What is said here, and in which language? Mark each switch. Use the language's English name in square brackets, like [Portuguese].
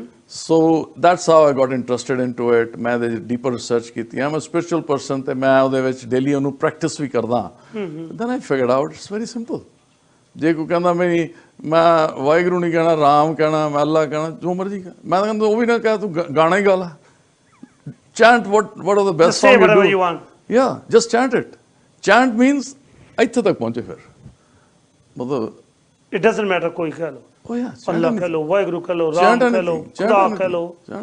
[English] So that's how I got interested into it. [Punjabi] ਮੈਂ ਇਹਦੇ deeper research ਕੀਤੀ. [English] I'm a spiritual person [Punjabi] ਤੇ ਮੈਂ ਉਹਦੇ ਵਿੱਚ ਡੇਲੀ ਉਹਨੂੰ ਪ੍ਰੈਕਟਿਸ ਵੀ ਕਰਦਾ. [English] Then I figured out it's very simple. [Punjabi] ਜੇ ਕੋਈ ਕਹਿੰਦਾ ਮੈਂ ਵਾਹਿਗੁਰੂ ਨਹੀਂ ਕਹਿਣਾ, ਰਾਮ ਕਹਿਣਾ, ਮੈਂ ਅੱਲਾ ਕਹਿਣਾ, ਜੋ ਮਰਜ਼ੀ ਕਹਿ, ਮੈਂ ਤਾਂ ਕਹਿੰਦਾ ਉਹ ਵੀ ਨਾ ਕਹਿ, ਤੂੰ ਗਾਣਾ ਹੀ ਗਾ ਲਾ. [English] Chant what are the best song you do. Yeah, just chant it. Chant means [Punjabi] ਇੱਥੇ ਤੱਕ ਪਹੁੰਚੇ. ਫਿਰ ਮਤਲਬ [English] it doesn't matter [Punjabi] ਕੋਈ ਕਹਿ ਲਓ. [English] Oh yeah, [Punjabi] ਅੱਲਾ ਕਹਿ ਲਓ, ਵਾਹਿਗੁਰੂ ਕਹਿ ਲਓ, ਰਾਮ ਕਹਿ ਲਓ, ਖੁਦਾ ਕਹਿ ਲਓ.